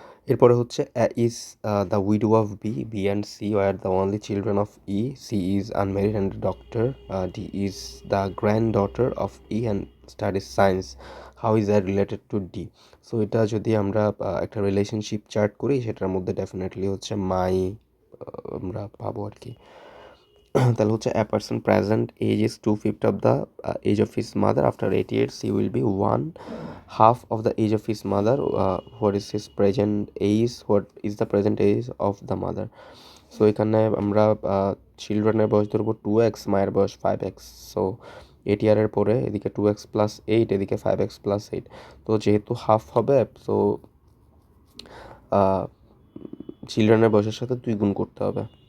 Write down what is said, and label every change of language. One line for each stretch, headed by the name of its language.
Bangla: এরপরে হচ্ছে
English: Is the widow of B, B and C were the only children of E, C is unmarried and doctor, D is the granddaughter of E and studies science, how is R related to D?
Bangla: So এটা যদি আমরা একটা relationship chart করি, সেটার মধ্যে definitely হচ্ছে মাই আমরা পাবো আর কি। তাহলে হচ্ছে
English: a person present age is 2/5 of the age of his mother. After 80 years he will be 1/2 of the age of his mother. What is his present age? What is the present age of the mother?
Bangla: So এখানে আমরা চিলড্রেনের বয়স ধরবো 2x, মায়ের বয়স 5x। So 80 ইয়ারের পরে এদিকে 2x plus 8, এদিকে 5x প্লাস 8, তো যেহেতু হাফ হবে, সো চিলড্রেনের বয়সের সাথে 2 গুণ করতে হবে।